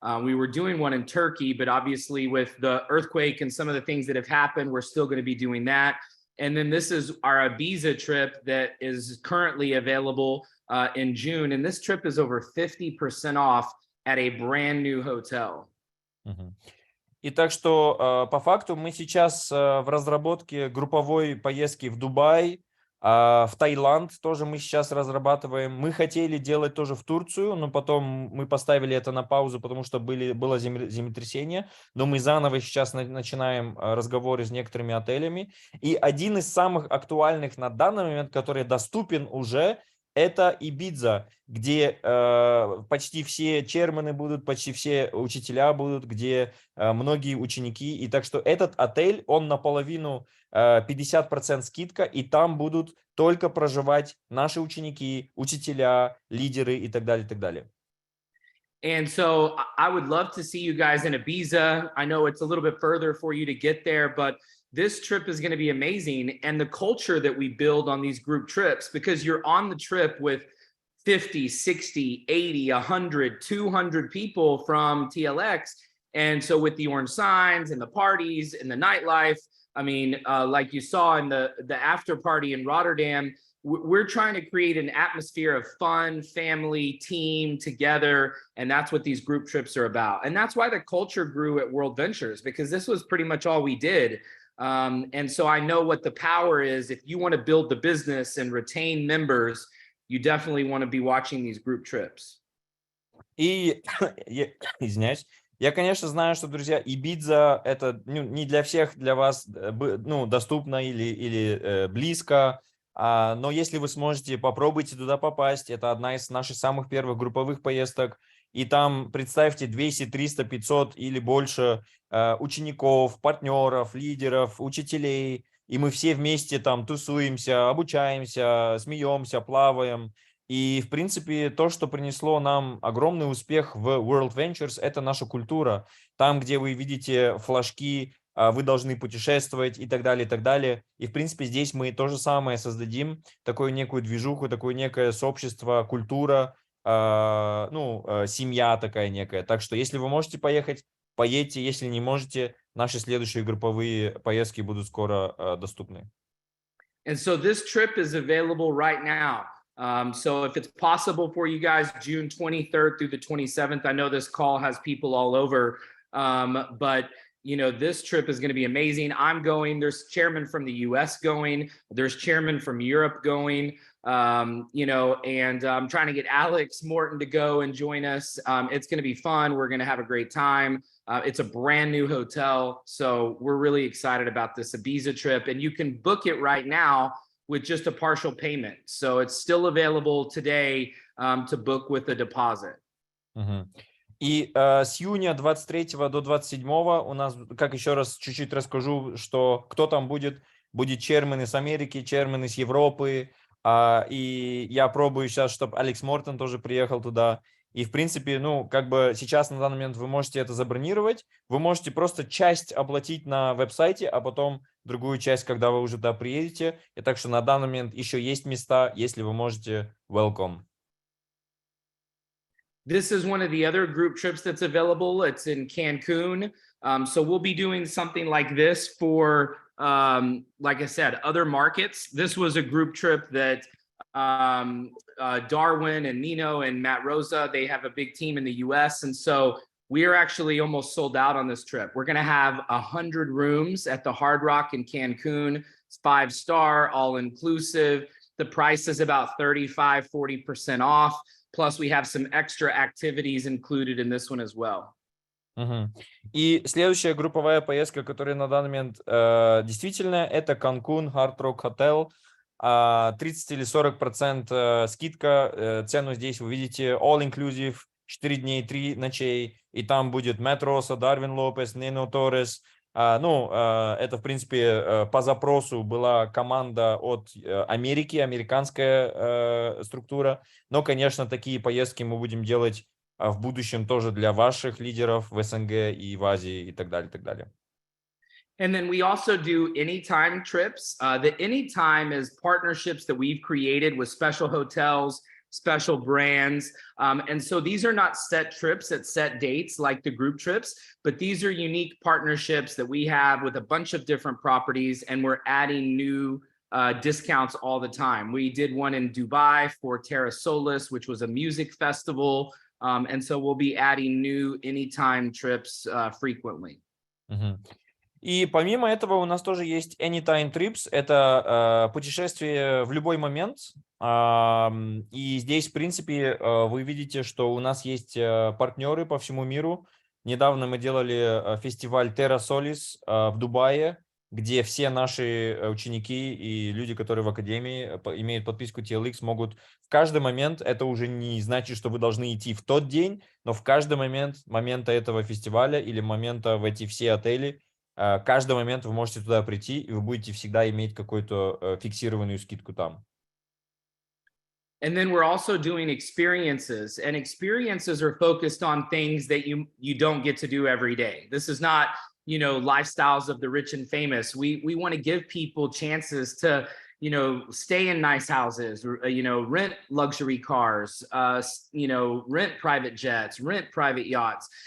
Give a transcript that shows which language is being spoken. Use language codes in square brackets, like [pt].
[en] We were doing one in Turkey, but obviously with the earthquake and some of the things that have happened, we're still going to be doing that. And then this is our Ibiza trip that is currently available in June. And this trip is over 50% off at a brand new hotel. Мгм. [ru] И так что по факту мы сейчас в разработке групповой поездки в Дубай, в Таиланд тоже мы сейчас разрабатываем. Мы хотели делать тоже в Турцию, но потом мы поставили это на паузу, потому что было землетрясение. Но мы заново сейчас начинаем разговоры с некоторыми отелями. И один из самых актуальных на данный момент, который доступен уже, это Ибидза, где почти все чермены будут, почти все учителя будут, где многие ученики. И так что этот отель, он наполовину 50% скидка, и там будут только проживать наши ученики, учителя, лидеры и так далее, и так далее. [en] And so I would love to see you guys in Ibiza. I know it's a little bit further for you to get there, but this trip is going to be amazing. And the culture that we build on these group trips, because you're on the trip with 50, 60, 80, 100, 200 people from TLX. And so with the orange signs and the parties and the nightlife, I mean, like you saw in the after party in Rotterdam, we're trying to create an atmosphere of fun, family, team together. And that's what these group trips are about. And that's why the culture grew at World Ventures, because this was pretty much all we did. And so I know what the power is. If you want to build the business and retain members, you definitely want to be watching these group trips. [ru] И, извиняюсь, я, конечно, знаю, что, друзья, Ибиза это не для всех, для вас доступно или близко, но если вы сможете, попробуйте туда попасть. Это одна из наших самых первых групповых поездок. И там, представьте, 200, 300, 500 или больше учеников, партнеров, лидеров, учителей. И мы все вместе там тусуемся, обучаемся, смеемся, плаваем. И, в принципе, то, что принесло нам огромный успех в World Ventures, это наша культура. Там, где вы видите флажки, вы должны путешествовать и так далее, и так далее. И, в принципе, здесь мы то же самое создадим, такую некую движуху, такое некое сообщество, культура, семья такая некая. Так что, если вы можете поехать, поедьте. Если не можете, наши следующие групповые поездки будут скоро доступны. [en] And so this trip is available right now. So if it's possible for you guys, June 23rd through the 27th, I know this call has people all over, but you know, this trip is going to be amazing. I'm going, there's chairman from the US going, there's chairman from Europe going, you know, and I'm trying to get Alex Morton to go and join us. It's going to be fun. We're going to have a great time. It's a brand new hotel. So we're really excited about this Ibiza trip, and you can book it right now with just a partial payment. So it's still available today to book with a deposit. [ru] И с июня 23 до 27 у нас, как еще раз чуть-чуть расскажу, что кто там будет. Будет чермен из Америки, чермен из Европы. И я пробую сейчас, чтобы Алекс Мортон тоже приехал туда. И, в принципе, как бы сейчас на данный момент вы можете это забронировать. Вы можете просто часть оплатить на веб-сайте, а потом другую часть, когда вы уже туда приедете. И так что на данный момент еще есть места, если вы можете, welcome. [en] This is one of the other group trips that's available. It's in Cancun. So we'll be doing something like this for, like I said, other markets. This was a group trip that Darwin and Nino and Matt Rosa, they have a big team in the US. And so we are actually almost sold out on this trip. We're going to have 100 rooms at the Hard Rock in Cancun. It's 5-star, all inclusive. The price is about 35, 40% off. Plus, we have some extra activities included in this one as well. [ru] И следующая групповая поездка, которая на данный момент действительно, это Cancun Hard Rock Hotel. 30 или 40% скидка. Цену здесь вы видите. [en] All inclusive, [ru] 4 дней, 3 ночей. И там будет Мэтт Росса, Дарвин Лопес, Нино Торрес. Это, в принципе, по запросу была команда от Америки, американская структура. Но, конечно, такие поездки мы будем делать в будущем тоже для ваших лидеров в СНГ и в Азии и так далее, и так далее. [en] And then we also do anytime trips. The anytime is partnerships that we've created with special hotels, special brands. And so these are not set trips at set dates like the group trips, but these are unique partnerships that we have with a bunch of different properties, and we're adding new discounts all the time. We did one in Dubai for Terra Solis, which was a music festival. And so we'll be adding new anytime trips frequently. [ru] И помимо этого у нас тоже есть Anytime Trips, это путешествие в любой момент. И здесь, в принципе, вы видите, что у нас есть партнеры по всему миру. Недавно мы делали фестиваль Terra Solis в Дубае, где все наши ученики и люди, которые в академии имеют подписку TLX, могут в каждый момент, это уже не значит, что вы должны идти в тот день, но в каждый момента этого фестиваля или момента в эти все отели, каждый момент вы можете туда прийти, и вы будете всегда иметь какую-то фиксированную скидку там. [en] And then we're also doing experiences, and experiences are focused on things that you don't get to do every day. This is not, lifestyles of the rich and famous. We want to give people chances to you know, stay in nice houses, you know, rent luxury cars, you know, rent private jets, rent private yachts.